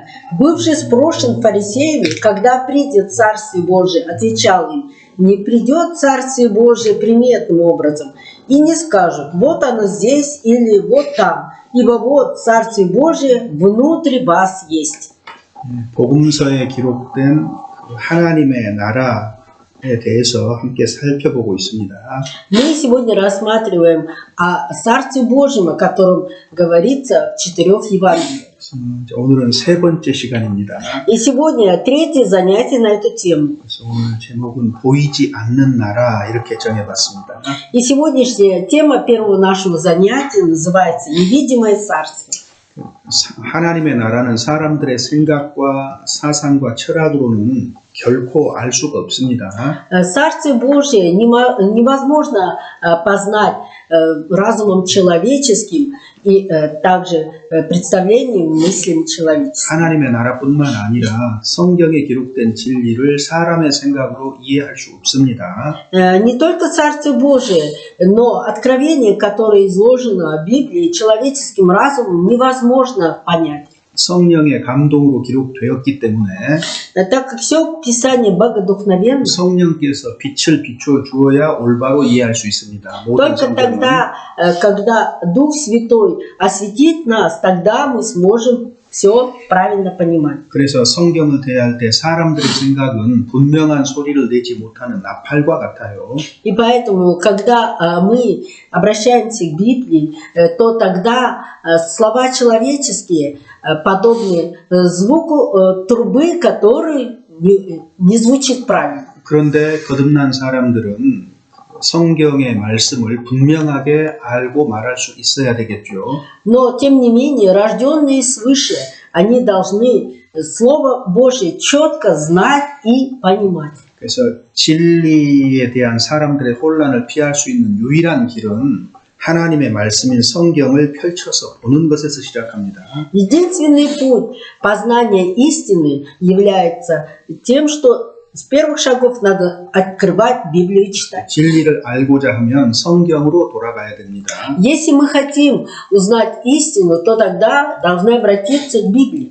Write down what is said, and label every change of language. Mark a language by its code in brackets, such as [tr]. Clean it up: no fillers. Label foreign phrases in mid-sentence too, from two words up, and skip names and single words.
[ru] «Бывший спрошен фарисеями, когда придет Царствие Божие, отвечал им, не придет Царствие Божие приметным образом, и не скажут, вот оно здесь или вот там, ибо вот Царствие Божие внутри вас есть». [ko] 복음서에 기록된 하나님의 나라에 대해서 함께 살펴보고 있습니다. [ru] Мы сегодня рассматриваем о Царстве Божьем, о котором говорится в 4 Евангелиях. [ko] 오늘은 세 번째 시간입니다. [ru] И сегодня третье занятие на эту тему. [ko] 그래서 오늘 제목은 보이지 않는 나라 이렇게 정해봤습니다. [ru] И сегодняшняя тема первого нашего занятия называется «Невидимое царство». [ko] 하나님의 나라는 사람들의 생각과 사상과 철학으로는 결코 알 수가 없습니다. [ru] Царствие Божие невозможно познать разумом человеческим и также представлением мыслям человеческим. [ko] 하나님의 나라뿐만 아니라 성경에 기록된 진리를 사람의 생각으로 이해할 수 없습니다. [ru] Не только Царствие Божие, но откровение, которое изложено в Библии, человеческим разумом невозможно понять. [ko] 성령의 감동으로 기록되었기 때문에 [ru] Так как все Писание богодухновенно, [ko] 성령께서 빛을 비춰 주어야 올바로 이해할 수 있습니다. 모든 [ru] только [ko] 성경은. [ru] тогда, когда Дух Святой осветит нас, тогда мы сможем все правильно понимать. [ko] 그래서 성경을 대할 때 사람들의 생각은 분명한 소리를 내지 못하는 나팔과 같아요. [ru] И поэтому, когда мы обращаемся к Библии, то тогда слова человеческие подобны звуку трубы, который не звучит правильно. [ko] 그런데 거듭난 사람들은 성경의 말씀을 분명하게 알고 말할 수 있어야 되겠죠. [ru] Но, тем не менее, рожденные свыше, они должны Слово Божие четко знать и понимать. [ko] 그래서 진리에 대한 사람들의 혼란을 피할 수 있는 유일한 길은 하나님의 말씀인 성경을 펼쳐서 보는 것에서 시작합니다. [ru] Единственный путь познания истины является тем, что с первых шагов надо открывать Библию и читать. [ko] 진리를 알고자 하면 성경으로 돌아가야 됩니다. [ru] Если мы хотим узнать истину, то тогда должны обратиться к Библии.